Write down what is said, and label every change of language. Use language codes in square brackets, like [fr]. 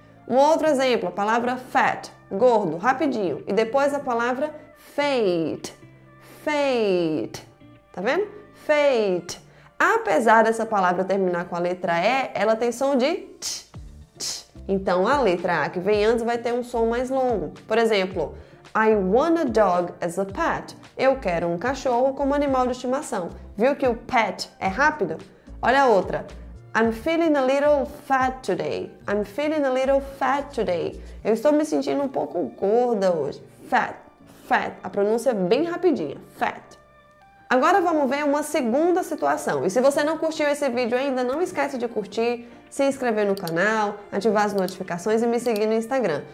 [pt] Um outro exemplo, a palavra fat, gordo, rapidinho. E depois a palavra fate. Fate. Tá vendo? Fate. Apesar dessa palavra terminar com a letra E, ela tem som de t. Então, a letra A que vem antes vai ter um som mais longo. Por exemplo, [en] I want a dog as a pet. [pt] Eu quero um cachorro como animal de estimação. Viu que o pet é rápido? Olha a outra. [en] I'm feeling a little fat today. I'm feeling a little fat today. [pt] Eu estou me sentindo um pouco gorda hoje. Fat, fat. A pronúncia é bem rapidinha. Fat. Agora vamos ver uma segunda situação. E se você não curtiu esse vídeo ainda, não esquece de curtir, se inscrever no canal, ativar as notificações e me seguir no Instagram.